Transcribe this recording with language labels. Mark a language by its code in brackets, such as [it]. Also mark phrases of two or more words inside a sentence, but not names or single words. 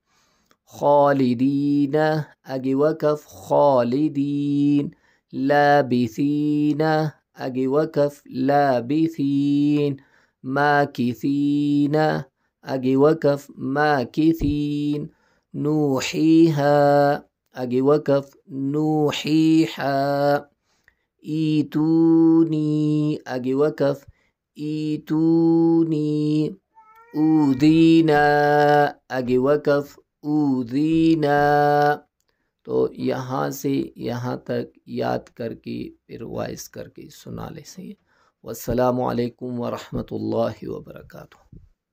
[hi] खालिदीन, आगे वक़फ़ खालिदीन, लाबिसीन, आगे वक़फ़ लाबिसीन, माकिसीन, आगे वक़फ़ माकिसीन, नूहीहा, आगे वक़फ़ नूहीहा, ईतूनी, आगे वक़फ़ ईतूनी, ऊदीना, आगे वक़फ़ ऊदीना। तो यहाँ से यहाँ तक याद करके फिर वॉइस करके सुना ले। सही। [ar] والسلام عليكم ورحمة الله وبركاته.